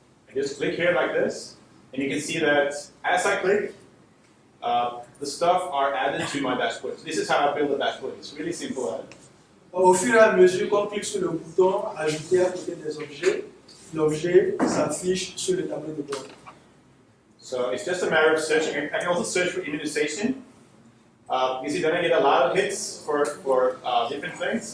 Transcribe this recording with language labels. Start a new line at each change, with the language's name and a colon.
English: I just click here like this, and you can see that as I click, the stuff are added to my dashboard. So this is how I build a dashboard. It's really simple.
French: Au fur et à mesure qu'on clique sur le bouton ajouter à côté des objets, l'objet s'affiche sur le tableau de bord.
English: So it's just a matter of searching. I can also search for immunization. You see, then I get a lot of hits for different things.